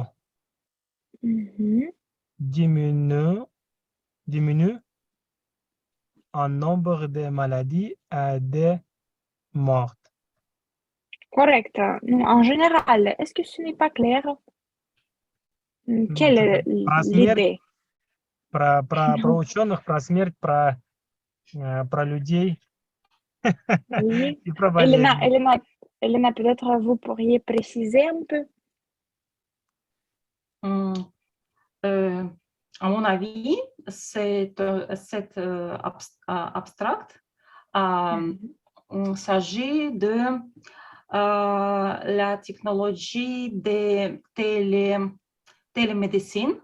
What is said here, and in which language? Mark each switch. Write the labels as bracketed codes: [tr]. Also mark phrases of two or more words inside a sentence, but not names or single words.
[fr] Mhm. diminuent un nombre de maladies et de morts. Correct. Non, en général, est-ce que ce n'est pas clair? Quelle est [ru] Про смерть, [fr] l'idée? [ru] про ученых, про смерть, про людей [fr] Oui. [ru] и про Elena, болезни. [fr] Elena, Elena, peut-être vous pourriez préciser un peu? Hum, euh, à mon avis, c'est abstract. Mhm. Il s'agit de la technologie de télémédecine.